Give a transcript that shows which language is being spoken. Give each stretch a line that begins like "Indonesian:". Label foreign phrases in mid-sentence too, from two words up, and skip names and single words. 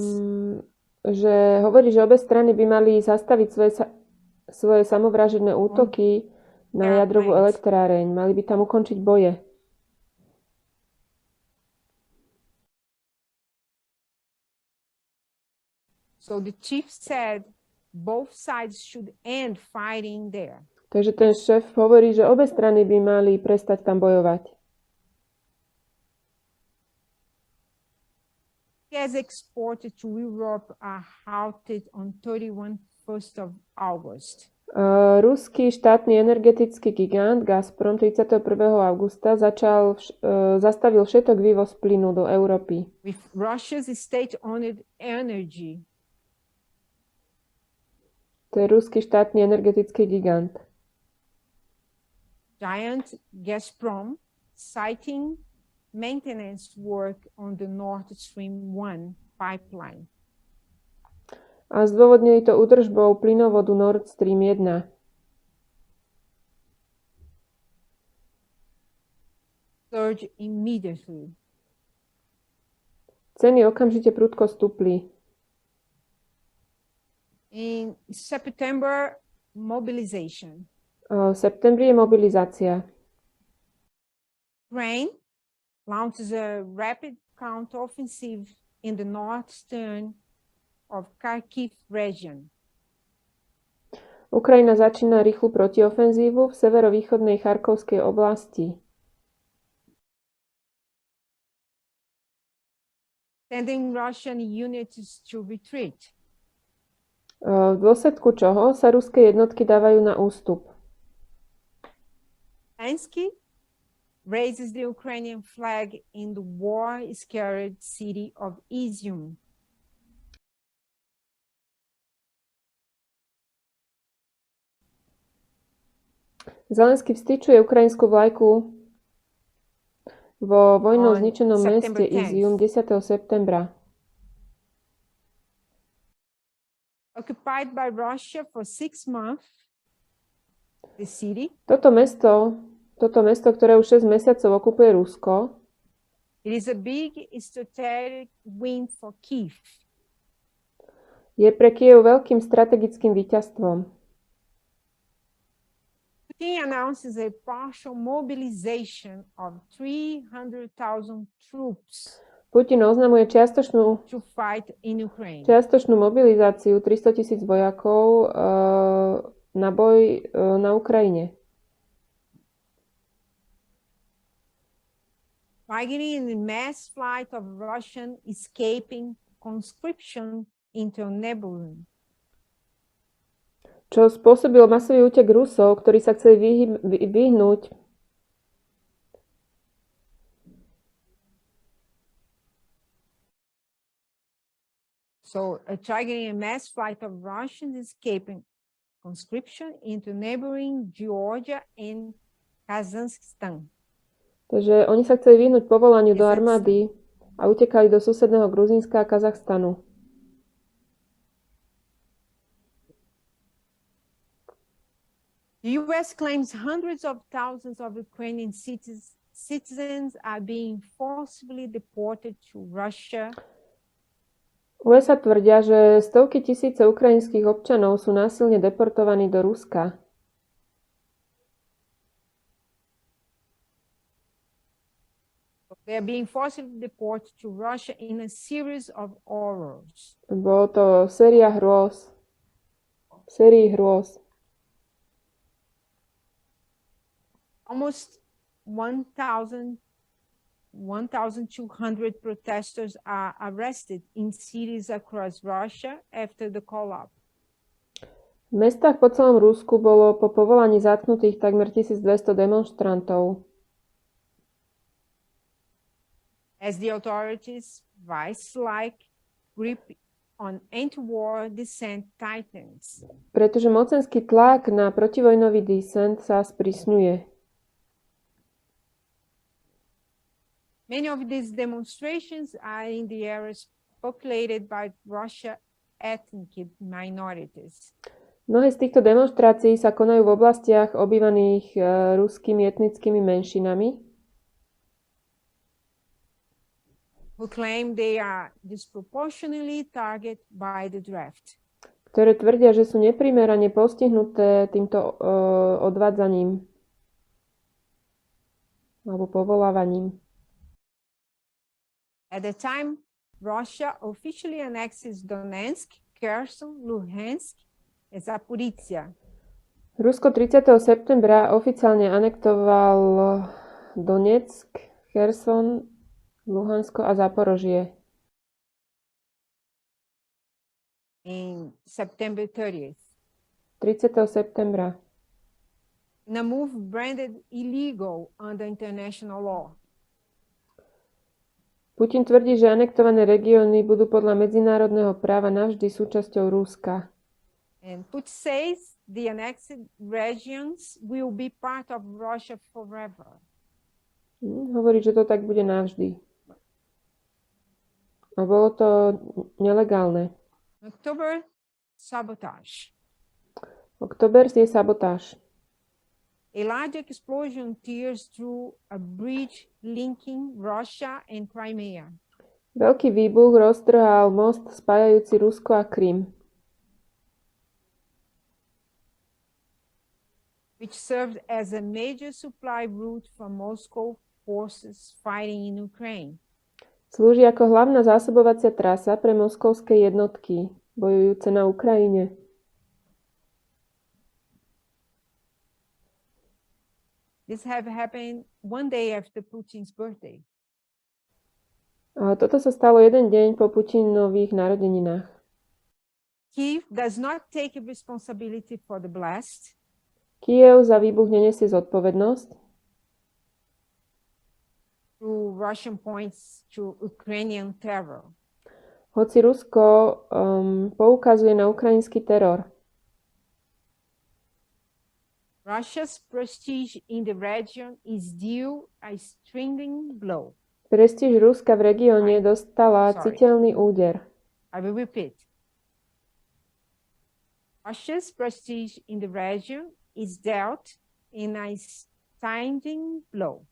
Slovak: Že hovorí, že obe strany by mali zastaviť svoje samovražedné útoky na jadrovú elektráreň. Mali by tam ukončiť boje.
English: So the chief said both sides should end fighting there.
Slovak: Takže ten šéf hovorí, že obe strany by mali prestať tam bojovať.
English: Gas exported to Europe are halted on 1st of August.
Slovak: Ruský štátny energetický gigant Gazprom 31. augusta zastavil všetok vývoz plynu do Európy.
English: With Russia's state-owned energy.
Slovak: To je ruský štátny energetický gigant.
English: Giant Gazprom citing maintenance work on the Nord Stream 1 pipeline.
Slovak: A zdôvodnili to údržbou plynovodu Nord Stream 1.
English: Surged immediately.
Slovak: Ceny okamžite prudko stúpli.
English: In September, mobilization.
Slovak: V septembri je mobilizácia.
English: Ukraine launches a rapid counteroffensive in the northeastern of Kharkiv region.
Slovak: Ukrajina začína rýchlu protiofenzívu v severovýchodnej Charkovskej oblasti.
English: Sending Russian units to retreat.
Slovak: V dôsledku čoho sa ruské jednotky dávajú na ústup.
English: Zelensky raises the Ukrainian flag in the war-scared city of Izium.
Slovak: Zelensky vstyčuje ukrajinskú vlajku vo vojnou zničenom meste Izium 10. septembra.
English: Occupied by Russia for 6 months, the city.
Slovak: Toto mesto, ktoré už 6 mesiacov okupuje Rusko,
English: It is a big strategic win for Kyiv.
Slovak: Je pre Kyjev veľkým strategickým víťazstvom.
English: Putin announces a partial mobilization of 300,000 troops
Slovak: Putin oznamuje čiastočnú
English: to fight in Ukraine.
Slovak: mobilizáciu 300,000 vojakov na boj na Ukrajine.
English: Targeting the mass flight of Russian escaping conscription into neighboring.
Slovak: Čo spôsobil masový útek Rusov, ktorí sa chceli vyhnúť
English: So, targeting a mass flight of Russians escaping conscription into neighboring Georgia and Kazakhstan.
Slovak: Takže oni sa chceli vyhnúť povolaniu do armády a utekali do susedného Gruzínska a Kazachstanu.
English: The US claims hundreds of thousands of Ukrainian citizens are being forcibly deported to Russia.
Slovak: USA tvrdia, že stovky tisíce ukrajinských občanov sú násilne deportovaní do Ruska.
English: They are being forcibly deported to Russia in a series of horrors.
Slovak: Bolo to séria hrôz. Sérii hrôz.
English: Almost 1,200 protesters are arrested in cities across Russia after the collapse.
Slovak: V mestách po celom Rusku bolo po povolaní zatknutých takmer 1200 demonštrantov.
English: As the authorities' vice-like grip on anti-war dissent tightens.
Slovak: Pretože mocenský tlak na protivojnový disent sa sprísňuje.
English: Many of these demonstrations are in the areas populated by Russian ethnic minorities.
Slovak: Mnohé z týchto demonštrácií sa konajú v oblastiach obývaných ruskými etnickými menšinami,
English: who claim they are disproportionately targeted by the draft.
Slovak: ktoré tvrdia, že sú neprimerane postihnuté týmto odvádzaním alebo povolávaním.
English: At the time, Russia officially annexes Donetsk, Kherson, Luhansk, and Zaporizhia.
Slovak: Rusko 30. septembra oficiálne anektoval Donetsk, Kherson, Luhansko a Zaporožie.
English: In September 30th.
Slovak: 30. septembra.
English: In a move branded illegal under international law.
Slovak: Putin tvrdí, že anektované regióny budú podľa medzinárodného práva navždy súčasťou Ruska.
English: And Putin says the annexed regions will be part of Russia forever.
Slovak: Hovorí, že to tak bude navždy. A bolo to nelegálne.
English: October sabotage.
Slovak: Október je sabotáž.
English: A large explosion tears through a bridge linking Russia and Crimea.
Slovak: Veľký výbuch roztrhal most spájajúci Rusko a Krym,
English: which served as a major supply route for Moscow forces fighting in Ukraine.
Slovak: Slúži ako hlavná zásobovacia trasa pre moskovské jednotky bojujúce na Ukrajine.
English: This have happened one day after Putin's birthday.
Slovak: A toto sa stalo jeden deň po Putinových narodeninách.
English: Kiev does not take responsibility for the blast.
Slovak: Kyjev za výbuch nenesie zodpovednosť.
English: Through Russian points to Ukrainian terror.
Slovak: Hoci Rusko poukazuje na ukrajinský teror.
English: Russia's prestige in the region is due a stinging blow.
Slovak: Prestíž Ruska v regióne dostala citeľný úder.
English: I will repeat. Russia's prestige in the region is dealt in a stinging blow.